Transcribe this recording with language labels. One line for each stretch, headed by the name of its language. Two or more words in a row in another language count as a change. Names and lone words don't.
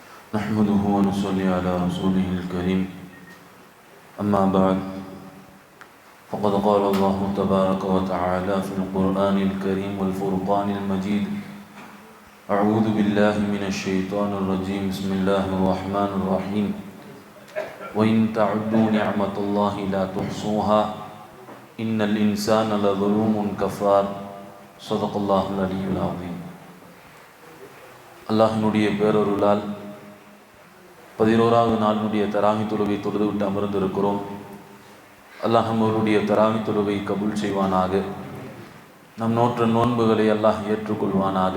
Arabic: نحمده ونصلي على رسوله الكريم أما بعد فقد قال الله تبارك وتعالى في القرآن الكريم والفرقان المجيد أعوذ بالله من الشيطان الرجيم بسم الله الرحمن الرحيم وإن تعدوا نعمة الله لا تحصوها إن الإنسان لظلوم كفار صدق الله العلي العظيم.
Tamil: அல்லாஹ்வினுடைய பேரருளால் 11வது நாளினுடைய தராவி தொழுகை தொழுது விட்டு அமர்ந்திருக்கிறோம். அல்லாஹ் நம்மளுடைய தராவி தொழுகை கபூல் செய்வானாக. நம் நோற்ற நோன்புகளை அல்லாஹ் ஏற்றுக்கொள்வானாக.